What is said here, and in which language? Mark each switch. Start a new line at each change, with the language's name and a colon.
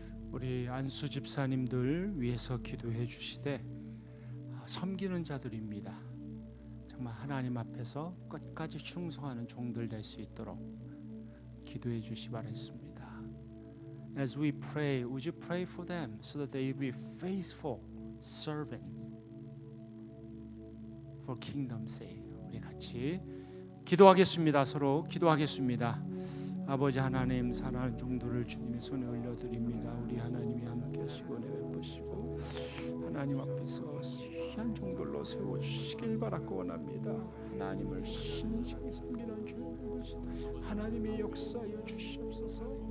Korean: 우리 안수 집사님들 위해서 기도해 주시되 섬기는 자들입니다. 정말 하나님 앞에서 끝까지 충성하는 종들 될 수 있도록 기도해 주시 바랍니다.
English: As we pray, would you pray for them so that they will be faithful servants for kingdom's sake.
Korean: 우리 같이 기도하겠습니다. 서로 기도하겠습니다. 아버지 하나님, 사랑하는 종들을 주님의 손에 올려드립니다. 우리 하나님이 함께 하시고 내베푸시고 하나님 앞에서 귀한 종들로 세워주시길 바라고 원합니다. 하나님을 신실히 섬기는 주, 하나님의 역사여 주시옵소서.